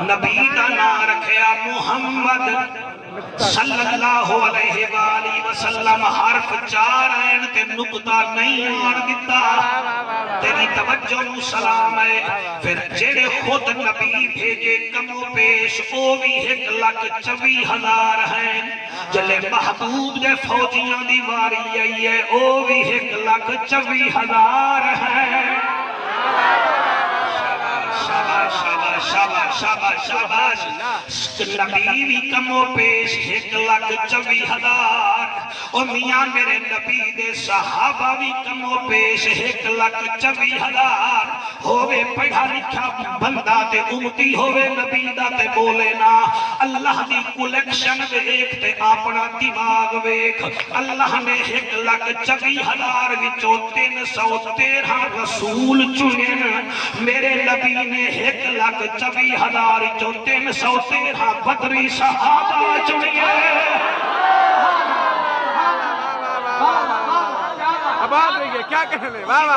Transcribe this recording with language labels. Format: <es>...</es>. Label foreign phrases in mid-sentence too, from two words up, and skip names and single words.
<pa>نبی دا نام رکھیا محمد</pa> <ar>صلی اللہ علیہ وآلہ وسلم</ar> <pa>حرف چار ہیں تے نکتہ نہیں آن دیتا تیری توجہ نو سلام ہے پھر جڑے خود نبی بھیجے کمو پیش او بھی 1,24,000 ہیں جلے محبوب دے فوجیاں دی واری آئی ہے او بھی 1,24,000 ہیں شاباش شاباش شاباش شاباش شاباش نبی بھی کمو پیش 1,24,000 اور میاں میرے نبی دے صحابہ بھی کمو پیش 1,24,000 ہوئے پڑھا لکھا بندہ تے امتی ہوئے نبی دا تے بولے نا اللہ دی کولیکشن ویکھ تے اپنا دماغ ویکھ اللہ نے 1,24,000 وچوں 313 رسول چنے میرے نبی نے 1,24,000 وچوں 313 بدری صحابہ چنے</pa> <ur>آباد رہیے کیا کہنے واہ واہ</ur>